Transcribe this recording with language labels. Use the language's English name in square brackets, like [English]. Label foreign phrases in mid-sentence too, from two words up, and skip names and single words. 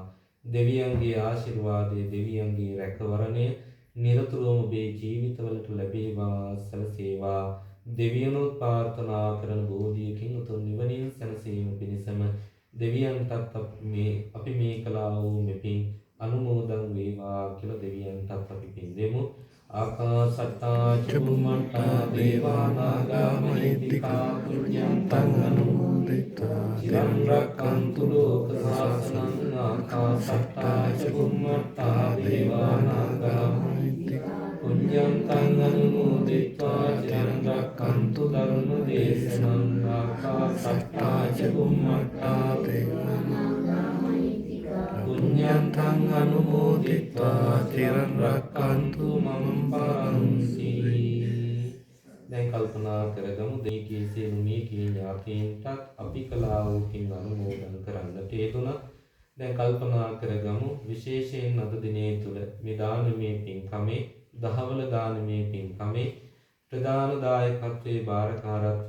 [Sinhala] දෙවියන්ගේ ආශිර්වාදය දෙවියන්ගේ රැකවරණය නිරතුරුවම ඔබේ ජීවිතවලට ලැබේවා සැලසේවා. දෙවියනොත් ප්‍රාර්ථනා කරන බෝධියකින් උතුම් නිවනින් සැනසීම පිණිසම දෙවියන්ටත් අපි මේ කළා වූ මෙපින් අනුමෝදන් වේවා කියලා දෙවියන්ටත් අපි පින් දෙමු. [Pali] ආකාසට්ටා චුම්මට්ටා දේවා නාග මහිත්‍තිකා පුඤ්ඤන්තං අනුමෝදිත්වා චිරං රක්ඛන්තු ලෝක සාසනං. ආකාසට්ටා චුම්මට්ටා දේවා නාග මහිත්‍තිකා පුඤ්ඤන්තං අනුමෝදිත්වා චිරං රක්ඛන්තු ධර්ම දේශනං. ආකාසට්ටා චුම්මට්ටා දේවා පුඤ්ඤන්තං අනුමෝදිත්වා චිරං රක්ඛන්තු මම පරන්ති. [Sinhala] දැන් කල්පනා කරගමු දෙකේ සියලු මේ කී ඥාතීන්ටත් අපි කළා වූ පින් අනුමෝදන් කරන්නට යෙදුණා. දැන් කල්පනා කරගමු විශේෂයෙන් අද දිනේ තුල මේ දානමය පින්කමේ දහවල දානමය පින්කමේ ප්‍රධාන දායකත්වයේ භාරකාරත්වය